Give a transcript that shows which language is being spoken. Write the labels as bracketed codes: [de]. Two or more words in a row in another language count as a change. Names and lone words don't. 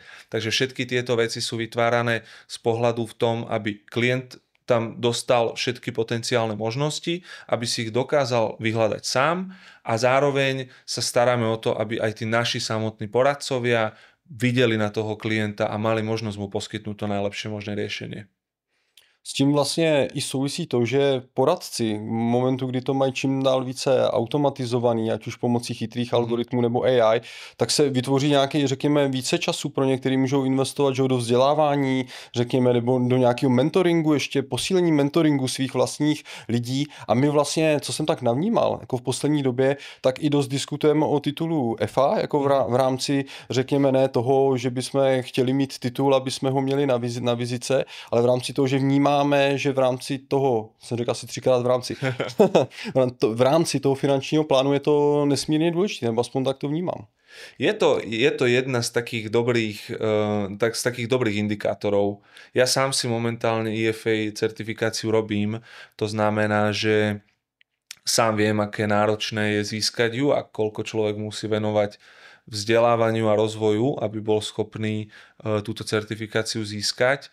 [sk] Takže všetky tieto veci sú vytvárané z pohľadu v tom, aby klient tam dostal všetky potenciálne možnosti, aby si ich dokázal vyhľadať sám a zároveň sa staráme o to, aby aj tí naši samotní poradcovia videli na toho klienta a mali možnosť mu poskytnúť to najlepšie možné riešenie. [cs] S tím vlastně i souvisí to, že poradci v momentu, kdy to mají čím dál více automatizovaný, ať už pomocí chytrých algoritmů nebo AI, tak se vytvoří nějaký, řekněme, více času pro ně, který můžou investovat že do vzdělávání, řekněme, nebo do nějakého mentoringu, ještě posílení mentoringu svých vlastních lidí. A my vlastně, co jsem tak navnímal, jako v poslední době, tak i dost diskutujeme o titulu EFA, jako v rámci, řekněme, ne toho, že bychom chtěli mít titul, aby jsme ho měli na vizice, ale v rámci toho, že vnímáme, že v rámci toho, jsem řekl asi 3krát v rámci toho finančního plánu je to nesmírně důležité, nebo aspoň tak to vnímám. [sk] Je to jedna z takých dobrých indikátorov. Ja sám si momentálne IFA certifikáciu robím, to znamená, že sám viem, aké náročné je získať ju a koľko človek musí venovať vzdelávaniu a rozvoju, aby bol schopný túto certifikáciu získať.